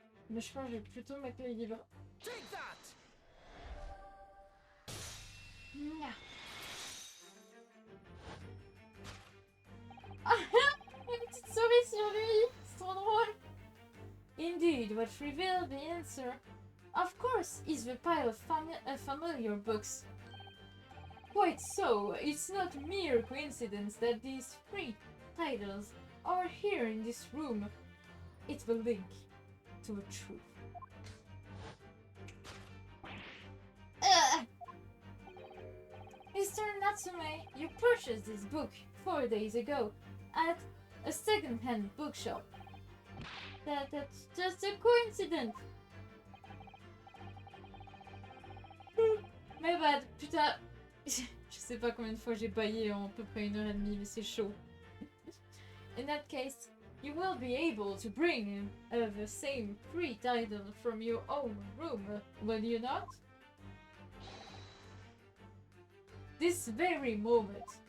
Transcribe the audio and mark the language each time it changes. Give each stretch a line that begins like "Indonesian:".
French: Mais je pense que je vais plutôt mettre les livres. Ah, une petite souris sur lui, c'est trop drôle.
English: Indeed, what revealed the answer, of course, is the pile of familiar books. Quite so, it's not mere coincidence that these three titles are here in this room. It's the link to a truth. Mr. Natsume, you purchased this book 4 days ago at a second-hand bookshop. That's just a coincidence. My bad, putain.
French: Je sais pas combien de fois j'ai baillé en à peu près 1h30, mais c'est chaud.
English: In that case, you will be able to bring the same free title from your own room, will you not? This very moment.